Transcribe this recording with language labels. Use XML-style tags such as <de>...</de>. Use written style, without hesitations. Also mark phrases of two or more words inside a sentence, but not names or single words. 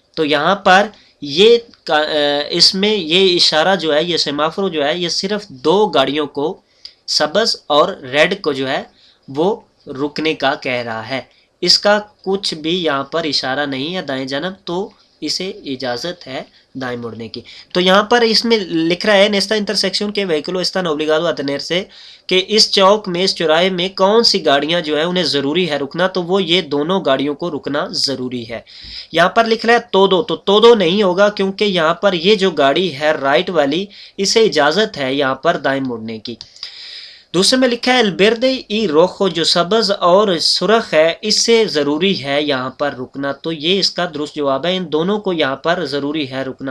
<ur>تو یہاں پر یہ اس میں یہ اشارہ جو ہے، یہ سیمافورو جو ہے، یہ صرف دو گاڑیوں کو، سبز اور ریڈ کو جو ہے وہ رکنے کا کہہ رہا ہے، اس کا کچھ بھی یہاں پر اشارہ نہیں ہے دائیں جانب، تو اسے اجازت ہے دائیں مڑنے کی۔ تو یہاں پر اس میں لکھ رہا ہے</ur> <es>en esta intersección qué vehículo están obligado a detenerse,</es> <ur>کہ اس چوک میں، اس چوراہے میں کون سی گاڑیاں جو ہیں انہیں ضروری ہے رکنا، تو وہ یہ دونوں گاڑیوں کو رکنا ضروری ہے۔ یہاں پر لکھ رہا ہے تو دو نہیں ہوگا، کیونکہ یہاں پر یہ جو گاڑی ہے رائٹ والی، اسے اجازت ہے یہاں پر دائیں مڑنے کی۔ دوسرے میں لکھا ہے</ur> <es>el verde y rojo,</es> <ur>جو سبز اور سرخ ہے، اس سے ضروری ہے یہاں پر رکنا، تو یہ اس کا درست جواب ہے، ان دونوں کو یہاں پر ضروری ہے رکنا۔</ur>